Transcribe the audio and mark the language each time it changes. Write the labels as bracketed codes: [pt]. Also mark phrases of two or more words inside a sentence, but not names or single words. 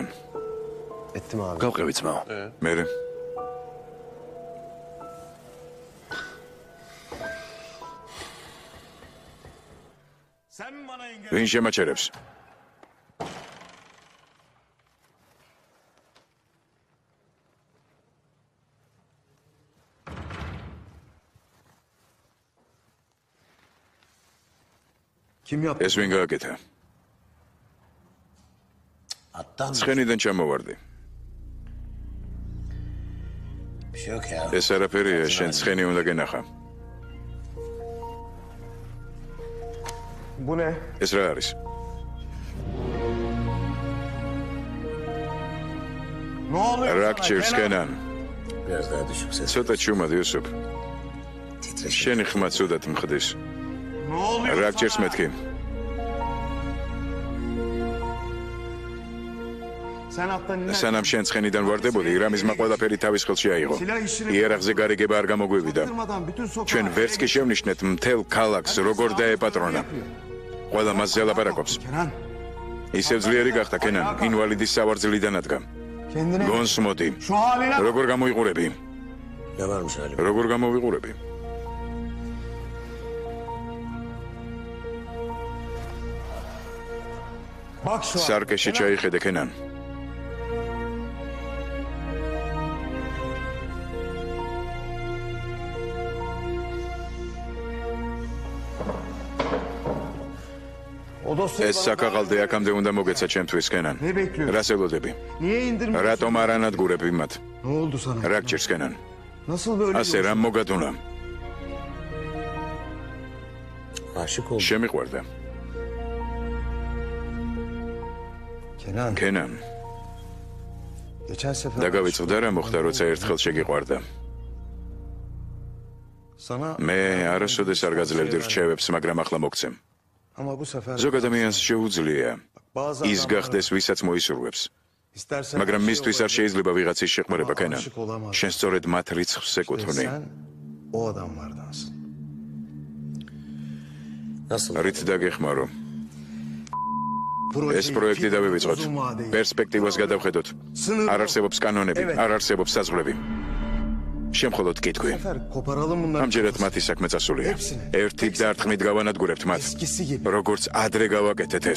[tr] Ettim abi. [ka] გავყევი ძმაო. მერე ვინ შემაჩერებს? [tr] Kim yaptı? [ka] ეს ვინ გააკეთა? ცხენიდან ჩამოვარდი. ეს არაფერია, შენ ცხენი უნდა გენახა. [tr] Bu ne? [ka] ეს რა არის? [tr] Ne oluyor? [ka] რა გჭირს კენან? ცოტა ჩუმად იუსუფ. შენი ხმა ცუდად მხდის. [tr] Ne oluyor? [ka] რა გჭირს მეთქი? [tr] Sen attan ne? [ka] სანამ შენ ცხენიდან ვარდებოდი, რამიზმა ყველაფერი თავის ხელში აიღო. იერახზე გარიგება არ გამოგვივიდა. ჩვენ ვერც კი შევნიშნეთ მთელ ქალაქს როგორ დაეპატრონა. ყველა მასზე ლაპარაკობს. Kenan. ისევ ძლიერი გახდა კენან, ინვალიდის სავარძლიდან ადგა. [tr] Kendine. [ka] გონს მოდი. [tr] Şu haline. [ka] როგორ გამოიყურები? როგორ გამოვიყურები? [tr] Bak şu [ka] სარკეში ჩაიხედე კენან. [tr] O dosyayı [ka] ეს საკაღალდე აქამდე უნდა მოგეცა ჩემთვის კენან. [tr] Ne bekliyorsun? [ka] რას ელოდები? [tr] Niye indirmiyorsun? [ka] რატომ არ ანადგურები მათ? [tr] Ne oldu sana? [ka] რა გჭირს კენან? [tr] Nasıl böyle? [ka] ასე რამ მოგადუნა? [tr] Aşık oldum. [ka] შემიყვარდა. Kenan. კენან, [tr] Geçen sefer [ka] დაგავიწყდა რა მოხდა, როცა ერთხელ შეგიყვარდა. [tr] sana [ka] მე არასოდეს არ გაძლევდი რჩევებს, მაგრამ ახლა მოგცემ. [tr] ama bu sefer [ka] ზოგ ადამიანს შეუძლია [tr] bazı [ka] ის გახდეს, ვისაც მოისურვებს. [tr] istersen [ka] მაგრამ მისთვის არ შეიძლება ვიღაცის შეყმრება, კენან. შენ სწორედ მათ რიცხვს ეკუთვნი. [tr] sen o adamlardansın. [ka] რით დაგეხმარო? ეს პროექტი დავივიწყოთ. პერსპექტივას გადავხედოთ. არ არსებობს კანონები, არ არსებობს საზღვრები. შემხოლოდ კითხვი. [tr] Koparalım bunları. [ka] ამჯერად მათი საქმე წასულია. ერთი დარტყმით გავანადგურებთ მათ. [tr] Eskisi gibi. [ka] როგორც ადრე გავაკეთეთ ეს.